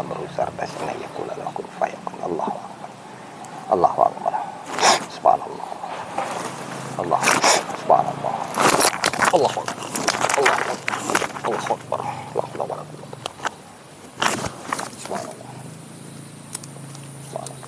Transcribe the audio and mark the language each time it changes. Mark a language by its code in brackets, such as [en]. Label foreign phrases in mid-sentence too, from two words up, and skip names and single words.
[ar] سردسنا يقول له كن فيكون. الله أكبر. الله أكبر. سبحان الله. الله. سبحان الله. الله أكبر. الله أكبر. الله أكبر. لا حول ولا قوة. سبحان الله. سبحان الله.